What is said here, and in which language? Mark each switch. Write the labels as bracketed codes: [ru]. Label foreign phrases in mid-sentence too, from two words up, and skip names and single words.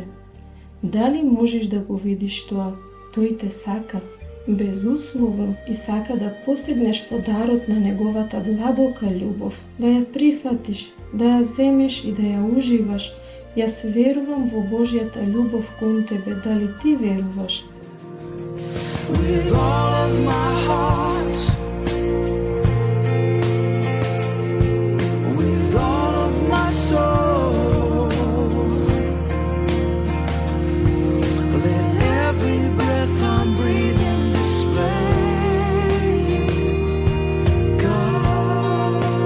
[mk] Дали можеш да го видиш тоа? Тој те сака безусловно и сака да посегнеш во дарот на неговата длабока љубов, да ја прифатиш, да ја земеш и да ја уживаш. Јас верувам во Божјата љубов кон тебе, дали ти веруваш? [en] With all of my heart, with all of my soul, let every breath I'm breathing display God.